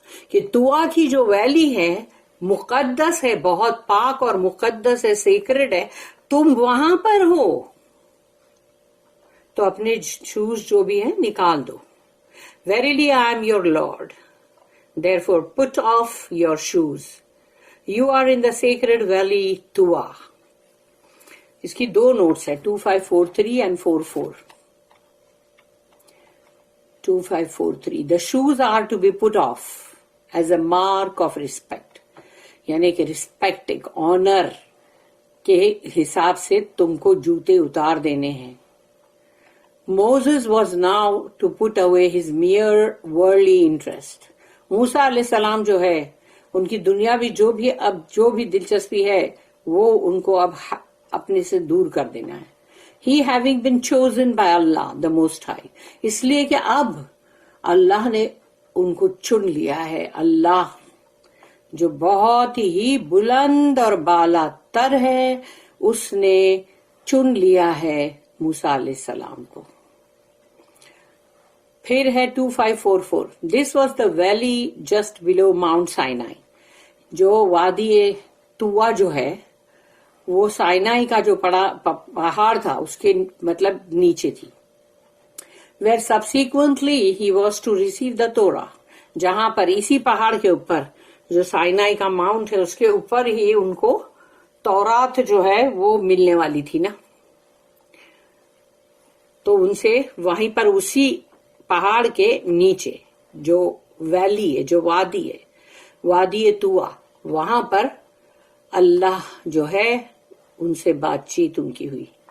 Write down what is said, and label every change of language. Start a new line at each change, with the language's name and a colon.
Urdu: کہ طویٰ کی جو ویلی ہے مقدس ہے، بہت پاک اور مقدس ہے، سیکرڈ ہے، تم وہاں پر ہو، تو اپنے شوز جو بھی ہیں نکال دو۔
English: Verily I am your Lord, therefore put off your shoes. You are in the sacred valley Tuwa.
Urdu: اس کی 2 نوٹس ہیں،
English: 2543 and 44۔ 2543 The shoes are to be put off as a mark of respect،
Urdu: یعنی کہ respect, ایک owner کے حساب سے تم کو جوتے اتار دینے ہیں۔
English: Moses was now to put away his mere worldly interest.
Urdu: موسیٰ علیہ السلام جو ہے ان کی دنیاوی جو بھی دلچسپی ہے وہ ان کو اب اپنے سے دور کر دینا ہے،
English: he having been chosen by Allah the Most High,
Urdu: اس لیے کہ اب اللہ نے ان کو چن لیا ہے. اللہ جو بہت ہی بلند اور بالا تر ہے اس نے چن لیا ہے موسیٰ علیہ السلام کو. پھر ہے 2544.
English: This was the valley just below Mount Sinai.
Urdu: جو وادی طوا جو ہے وہ سائنائی کا جو پہاڑ تھا اس کے مطلب نیچے تھی.
English: Where subsequently he was to receive the Torah.
Urdu: جہاں پر اسی پہاڑ کے اوپر جو سائنائی کا ماؤنٹ ہے اس کے اوپر ہی ان کو تورات جو ہے وہ ملنے والی تھی نا. تو ان سے وہیں پر اسی پہاڑ کے نیچے جو ویلی ہے جو وادی ہے وادی طوا وہاں پر اللہ جو ہے ان سے بات چیت ان کی ہوئی.